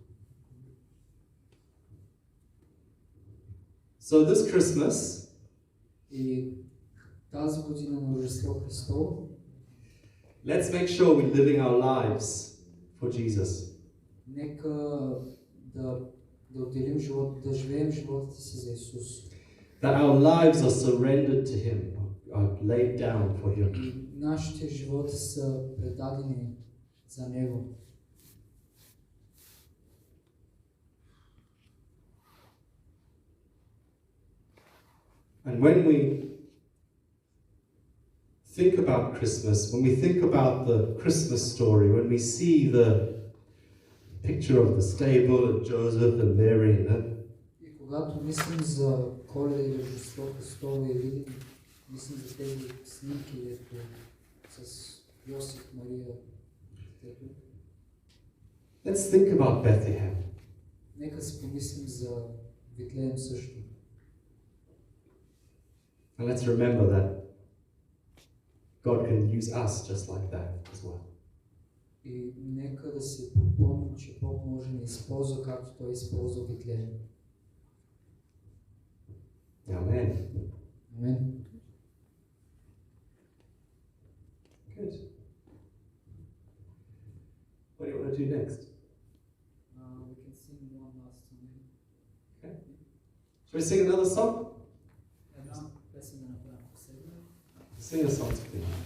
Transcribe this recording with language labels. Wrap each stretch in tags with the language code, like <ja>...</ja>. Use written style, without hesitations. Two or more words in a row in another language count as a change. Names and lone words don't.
<en>So this Christmas,</en> <bg>И тази година на Рождество Христово,</bg> <en>let's make sure we're living our lives for Jesus.</en> <bg>нека да отделим живот, да живеем живота си за Исус.</bg> <en>That our lives are surrendered to Him, are laid down for Him.</en> <bg>И нашите животи са предадени за Него.</bg> <en>And when we think about Christmas, when we think about the Christmas story, when we see the picture of the stable and Joseph and Mary,</en> <bg>И когато мислим за Коледа и Рождество Христово и видим, мислим за тези снимки, ето с Йосиф, Мария, детето,</bg> <en>let's think about Bethlehem.</en> <bg>нека си помислим за Витлеем също.</bg> <en>And let's remember that God can use us just like that as well.</en> <bg>И нека да си припомним, че Бог може да ни използва, както Той използва Витлеем.</bg> <en>Amen.</en> <bg>Амен.</bg> <en>Good. What do you want to do next? We can sing one last song. Okay. Shall we sing another song?</en> <bg>Една песен да направим последна.</bg> <en>Sing a song to me.</en>